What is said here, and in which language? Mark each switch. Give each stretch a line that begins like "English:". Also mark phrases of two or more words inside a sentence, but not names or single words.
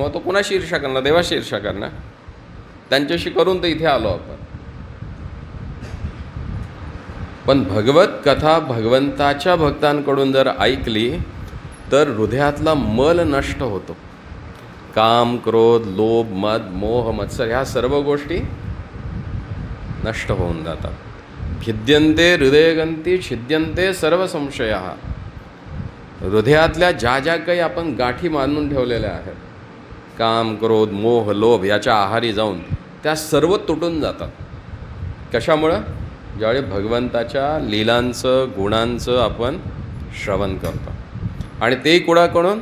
Marathi: मग तो कुणाशी ईर्ष्या करणार? देवाशी ईर्ष्या करणार. त्यांच्याशी करून तर इथे आलो आपण. पण भगवत कथा भगवंताच्या भक्तांकडून जर ऐकली तर हृदयातला मल नष्ट होतो. काम, क्रोध, लोभ, मद, मोह, मत्सर ह्या सर्व गोष्टी नष्ट होऊन जातात.
Sanskrit: भिद्यन्ते हृदयगंती छिद्यन्ते सर्व संशयाः.
Marathi: हृदयातल्या ज्या ज्या काही आपण गाठी मानून ठेवलेल्या आहेत, काम, क्रोध, मोह, लोभ याच्या आहारी जाऊन त्या सर्व तुटून जातात. कशामुळं? ज्यावेळी भगवंताच्या लीलांचं, गुणांचं आपण श्रवण करतो, आणि ते कुणाकडून?